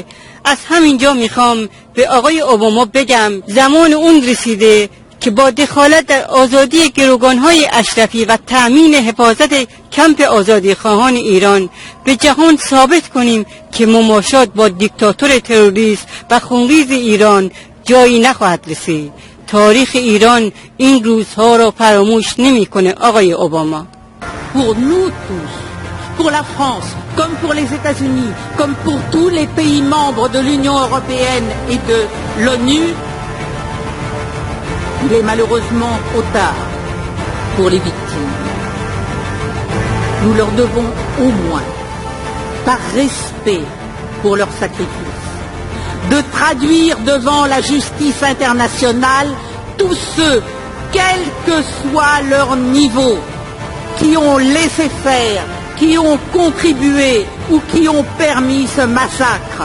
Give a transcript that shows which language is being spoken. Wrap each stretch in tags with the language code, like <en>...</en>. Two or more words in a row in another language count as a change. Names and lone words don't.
<fa>از همینجا میخوام به آقای اوباما بگم زمان اون رسیده که با دخالت در آزادی گروگانهای اشرفی و تأمین حفاظت کمپ آزادی خواهان ایران به جهان ثابت کنیم که مماشات با دیکتاتور تروریست و خونریز ایران جایی نخواهد رسید. تاریخ ایران این روزها را فراموش نمی‌کنه آقای اوباما.</fa> <fr>Pour nous tous, pour la France, comme pour les États-Unis, comme pour tous les pays membres de l'Union européenne et de l'ONU, il est malheureusement trop tard pour les victimes. Nous leur devons au moins, par respect pour leur sacrifice, de traduire devant la justice internationale tous ceux, quel que soit leur niveau, qui ont laissé faire, qui ont contribué ou qui ont permis ce massacre.</fr>